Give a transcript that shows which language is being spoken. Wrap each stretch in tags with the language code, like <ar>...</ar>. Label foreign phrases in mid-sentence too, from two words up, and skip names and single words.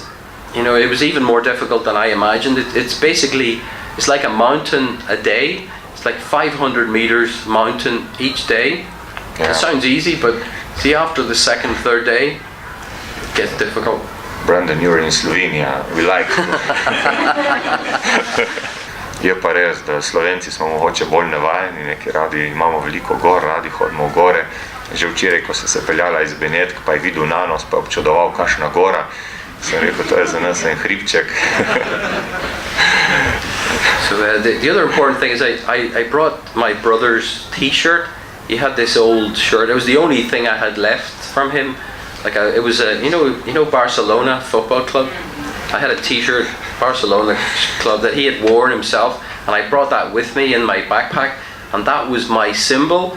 <en>You know, it was even more difficult than I imagined. It's like a mountain a day. It's like 500 meters mountain each day. Yeah. It sounds easy, but see, after the second, third day, it gets difficult. Brendan, you're in Slovenia. We like it.</en> <sl>Je pa res, da Slovenci smo mogoče bolj navajeni, neki radi imamo veliko gor, radi hodimo v gore. Že včeraj, ko se peljala iz Benetk, pa je videl Nanos, pa je občudoval kakšna gora. Sem rekel, to je za nas en hribček.</sl> <en>So the other important thing is I brought my brother's t-shirt. He had this old shirt. It was the only thing I had left from him. It was you know Barcelona football club. I had a t-shirt, Barcelona club, that he had worn himself, and I brought that with me in my backpack, and that was my symbol.</en>